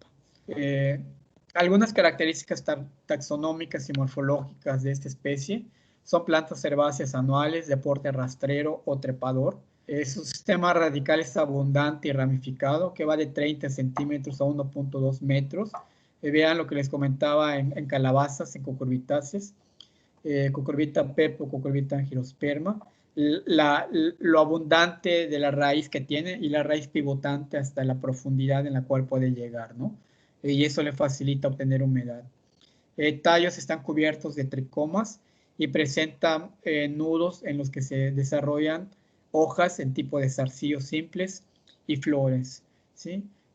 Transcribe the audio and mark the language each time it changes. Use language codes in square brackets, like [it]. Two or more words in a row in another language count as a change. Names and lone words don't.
[es] Algunas características taxonómicas y morfológicas de esta especie son plantas herbáceas anuales de porte rastrero o trepador. Su sistema radical es abundante y ramificado, que va de 30 centímetros a 1.2 metros. Vean lo que les comentaba en calabazas, en cucurbitáceas, cucurbita pepo, cucurbita angiosperma, lo abundante de la raíz que tiene y la raíz pivotante hasta la profundidad en la cual puede llegar, ¿no? Y eso le facilita obtener humedad. Tallos están cubiertos de tricomas y presentan nudos en los que se desarrollan hojas en tipo de zarcillos simples y flores, ¿sí?